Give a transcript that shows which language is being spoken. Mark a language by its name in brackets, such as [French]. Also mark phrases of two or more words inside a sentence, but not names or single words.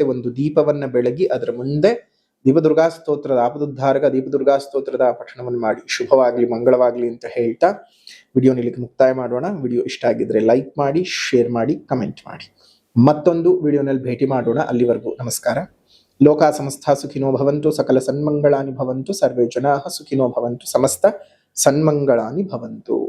[Kannada] ಒಂದು ದೀಪವನ್ನ ಬೆಳಗಿ ಅದರ ಮುಂದೆ ದೀಪದುರ್ಗಾ ಸ್ತೋತ್ರದ ಆಪದುದ್ಧಾರಕ ದೀಪದುರ್ಗಾ ಸ್ತೋತ್ರದ ಪಠಣವನ್ನು ಮಾಡಿ. ಶುಭವಾಗ್ಲಿ, ಮಂಗಳವಾಗ್ಲಿ ಅಂತ ಹೇಳ್ತಾ ವಿಡಿಯೋನ ಇಲ್ಲಿಗೆ ಮುಕ್ತಾಯ ಮಾಡೋಣ. ವಿಡಿಯೋ ಇಷ್ಟ ಆಗಿದ್ರೆ ಲೈಕ್ ಮಾಡಿ, ಶೇರ್ ಮಾಡಿ, ಕಮೆಂಟ್ ಮಾಡಿ. ಮತ್ತೊಂದು ವಿಡಿಯೋನಲ್ಲಿ ಭೇಟಿ ಮಾಡೋಣ. ಅಲ್ಲಿವರೆಗೂ ನಮಸ್ಕಾರ. [Sanskrit] ಲೋಕ ಸಮಸ್ತ ಸುಖಿನೋ ಭವಂತು, ಸಕಲ ಸನ್ಮಂಗಳಾನಿ ಭವಂತು, ಸರ್ವೇ ಜನಾಃ ಸುಖಿನೋ ಭವಂತು, ಸಮಸ್ತ ಸನ್ಮಂಗಳಾನಿ ಭವಂತು.